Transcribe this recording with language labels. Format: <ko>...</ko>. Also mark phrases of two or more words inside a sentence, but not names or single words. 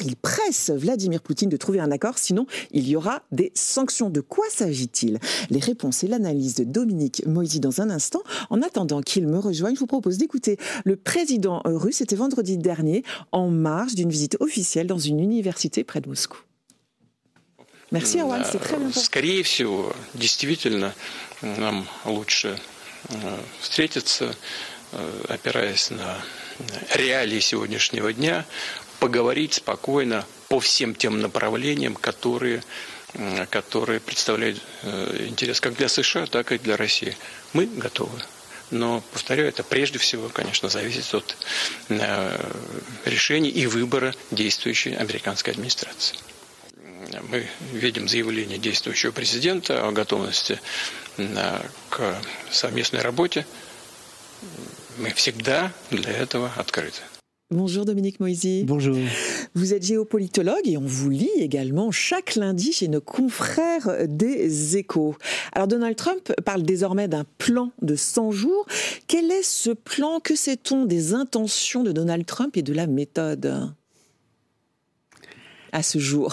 <fr>Il presse Vladimir Poutine de trouver un accord, sinon il y aura des sanctions. De quoi s'agit-il ? Les réponses et l'analyse de Dominique Moïsi dans un instant. En attendant qu'il me rejoigne, je vous propose d'écouter le président russe. C'était vendredi dernier, en marge d'une visite officielle dans une université près de Moscou. Merci, Erwan, c'est très bien.</fr> <ru>Скорее всего, действительно, нам лучше встретиться, опираясь на реалии сегодняшнего дня, поговорить спокойно по всем тем направлениям, которые представляют интерес как для США, так и для России. Мы готовы. Но, повторяю, это прежде всего, конечно, зависит от решений и выбора действующей американской администрации. Мы видим заявление действующего президента о готовности к совместной работе. Мы всегда для этого открыты.</ru> <fr>Bonjour Dominique Moïsi. Bonjour. Vous êtes géopolitologue et on vous lit également chaque lundi chez nos confrères des Échos. Alors Donald Trump parle désormais d'un plan de 100 jours. Quel est ce plan ? Que sait-on des intentions de Donald Trump et de la méthode à ce jour?</fr>